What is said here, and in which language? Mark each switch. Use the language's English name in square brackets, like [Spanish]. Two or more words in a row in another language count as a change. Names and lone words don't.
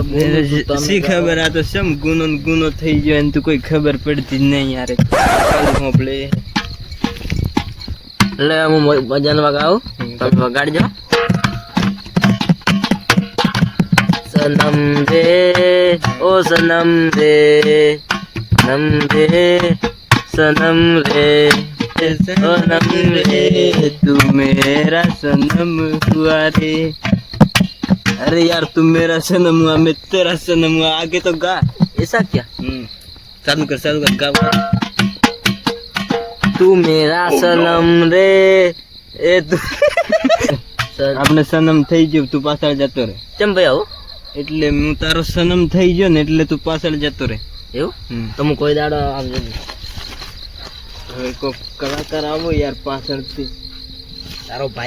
[Gujarati] શી ખબર આ તો શમ ગુનો ને ગુનો થઈ ગયો એને તો કોઈ ખબર પડતી જ નહીં યાર ખાલી હોંભળે એટલે હું ભજન વગાવું તમે વગાડજો [Hindi] सनम रे ओ सनम रे नम रे सनम रे सनम रे तू मेरा सनम हुआ रे अरे यार तू मेरा सनम हुआ मैं तेरा सनम हुआ आगे तो गा ऐसा क्या चालू कर गा तू मेरा सनम रे ए तू [Gujarati] આપણે સનમ થઈ ગયો તું પાછળ જતો રે ચમ ભાઈ આવું એટલે હું તારો સનમ થઈ ગયો ને એટલે તું પાછળ જતો રે એવું તો હું કોઈ દાડો આવજો હવે કોક કલાકાર આવો યાર પાછળથી તારો ભાઈ